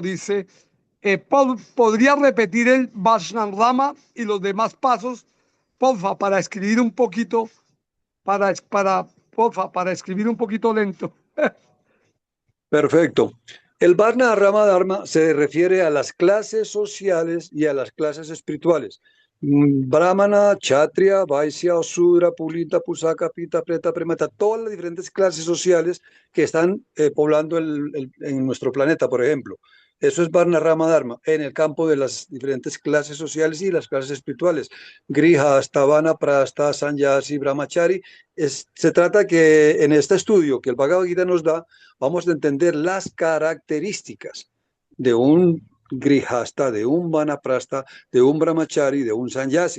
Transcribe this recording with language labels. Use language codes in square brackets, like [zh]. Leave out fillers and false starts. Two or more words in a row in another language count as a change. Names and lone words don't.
[es] Dice, ¿podría repetir el Vaishnava y los demás pasos, porfa, para escribir un poquito, porfa, para escribir un poquito lento? Perfecto. El Varna Rama Dharma se refiere a las clases sociales y a las clases espirituales. Brahmana, Kshatriya, Vaisya, Sudra, Pulita, Pusaka, Pita, Preta, Premata, todas las diferentes clases sociales que están poblando en nuestro planeta, por ejemplo. Eso es Varna Rama Dharma, en el campo de las diferentes clases sociales y las clases espirituales. Grihasta, Vanaprastha, Sannyasi, Brahmachari. Se trata que en este estudio que el Bhagavad Gita nos da, vamos a entender las características de un grihasta, de un vanaprastha, de un brahmachari, de un sannyasi.